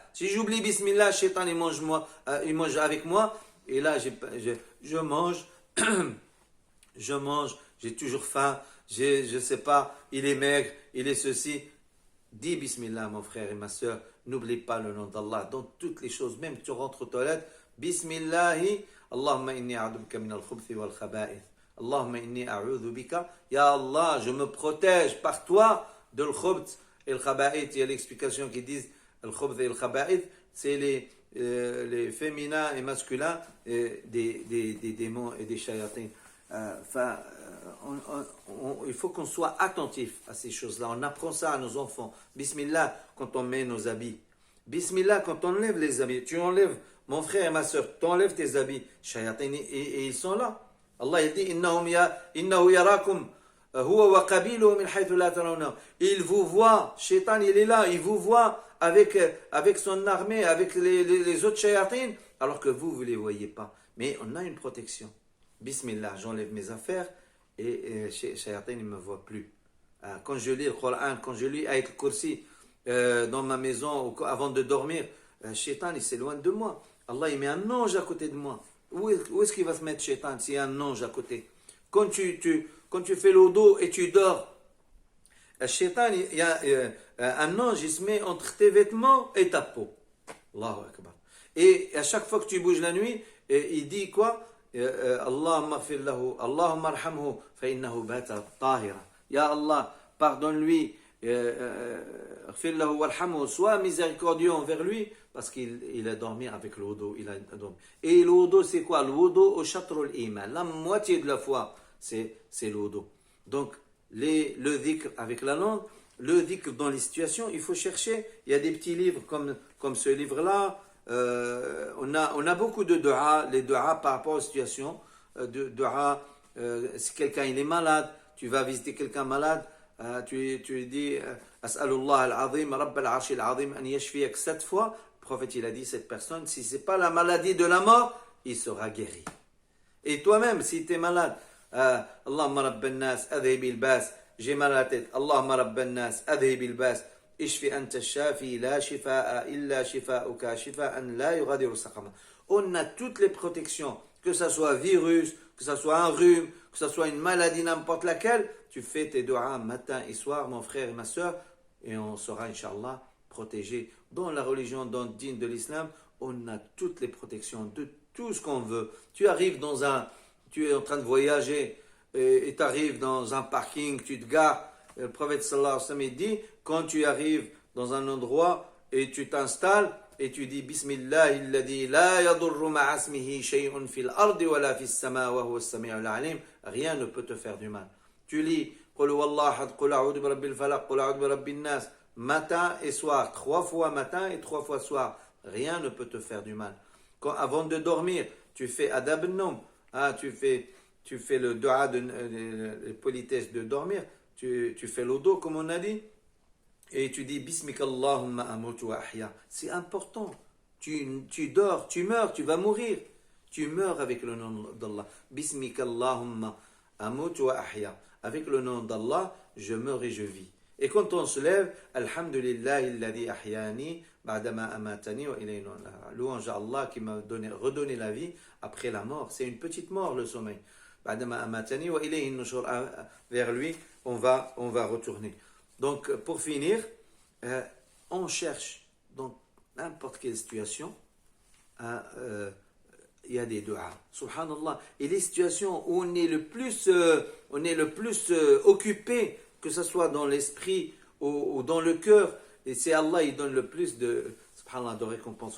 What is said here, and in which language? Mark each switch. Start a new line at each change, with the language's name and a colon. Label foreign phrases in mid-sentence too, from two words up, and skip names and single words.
French: Si j'oublie Bismillah, shaitan, il mange avec moi. Et là, je mange. Je mange, j'ai toujours faim, je sais pas, il est maigre, il est ceci. Dis Bismillah, mon frère et ma soeur, n'oublie pas le nom d'Allah dans toutes les choses, même tu rentres aux toilettes,
Arabic: بسم الله، اللهم إني أعوذك من الخبث والخبائث. اللهم إني أعوذ بك، يا الله,
French: je me protège par toi de l'khubth et le khaba'ith. Il y a l'explication qui dit l'khubth et le khaba'ith, c'est les féminins et masculins des démons et des shayatins. Il faut qu'on soit attentif à ces choses-là. On apprend ça à nos enfants. Bismillah quand on met nos habits. Bismillah quand on enlève les habits. Tu enlèves, mon frère et ma soeur, tu enlèves tes habits. Shayatin, et ils sont là. Allah il dit
Arabic: إنه يراكم هو وقبيله من حيث لا ترون.
French: Il vous voit, Shaitan il est là, il vous voit avec son armée, avec les autres shayatins, alors que vous ne les voyez pas. Mais on a une protection. Bismillah, j'enlève mes affaires et Shayatin ne me voit plus. Quand je lis le Coran, quand je lis Ayat al-Kursi dans ma maison avant de dormir, Shaitan il s'éloigne de moi. Allah il met un ange à côté de moi. Où est-ce qu'il va se mettre Shaitan s'il y a un ange à côté? Quand tu fais le dos et tu dors, Shaitan, il y a un ange, il se met entre tes vêtements et ta peau.
Arabic: الله أكبر.
French: Et à chaque fois que tu bouges la nuit, il dit quoi?
Arabic: اللهم اغفر له، اللهم ارحمه, فإنه بات طاهرا. يا الله,
French: pardonne-lui,
Arabic: اغفر له وارحمه,
French: sois miséricordieux envers lui, parce qu'il a dormi avec le wudu. Et le wudu, c'est quoi? Le wudu au
Arabic: شطر الإيمان,
French: la moitié de la foi, c'est le wudu. Donc, le dhikr avec la langue, le dhikr dans les situations, il faut chercher. Il y a des petits livres comme ce livre-là. On a beaucoup de dua, les dua par rapport aux situations. Dua, si quelqu'un il est malade, tu vas visiter quelqu'un malade, tu lui dis
Arabic: أسأل الله العظيم، رب العرش العظيم, أن يشفيك 7 fois.
French: Le prophète il a dit cette personne, si ce n'est pas la maladie de la mort, il sera guéri. Et toi-même, si tu es malade,
Arabic: اللهم رب الناس، أذهب البأس,
French: j'ai mal à la tête,
Arabic: اللهم رب الناس، أذهب البأس، اشف أنت الشافي، لا شفاء إلا شفاؤك، شفاء لا يغادر سقما.
French: On a toutes les protections, que ce soit virus, que ce soit un rhume, que ce soit une maladie, n'importe laquelle, tu fais tes doigts matin et soir, mon frère et ma soeur, et on sera, Inch'Allah, protégé. Dans la religion, dans le dîn de l'islam, on a toutes les protections de tout ce qu'on veut. Tu es en train de voyager et tu arrives dans un parking, tu te gares. Le prophète
Arabic: صلى الله عليه وسلم
French: dit, quand tu arrives dans un endroit et tu t'installes et tu dis
Arabic: بسم الله الذي لا يضر مع اسمه شيء في الأرض ولا في السماء وهو السميع العليم,
French: rien ne peut te faire du mal. Tu lis
Arabic: قل هو الله أحد، قل أعوذ برب الفلق، قل أعوذ برب الناس,
French: matin et soir, 3 fois matin et 3 fois soir, rien ne peut te faire du mal. Avant de dormir, tu fais
Arabic: آداب النوم,
French: tu fais le dua de politesse de dormir, tu fais l'odo comme on a dit, et tu dis
Arabic: باسمك اللهم أموت وأحيا.
French: C'est important. Tu dors, tu meurs, tu vas mourir. Tu meurs avec le nom d'Allah.
Arabic: باسمك اللهم أموت وأحيا.
French: Avec le nom d'Allah, je meurs et je vis. Et quand on se lève,
Arabic: الحمد لله الذي أحياني بعدما أماتني وإليه النشور.
French: Louange à Allah qui m'a redonné la vie après la mort. C'est une petite mort le sommeil.
Arabic: بعدما أماتني وإليه النشور.
French: Vers lui, on va retourner. Donc, pour finir, on cherche dans n'importe quelle situation, il y a des du'as. Subhanallah. Et les situations où on est le plus occupé, que ce soit dans l'esprit ou dans le cœur, et c'est Allah, il donne le plus de récompense.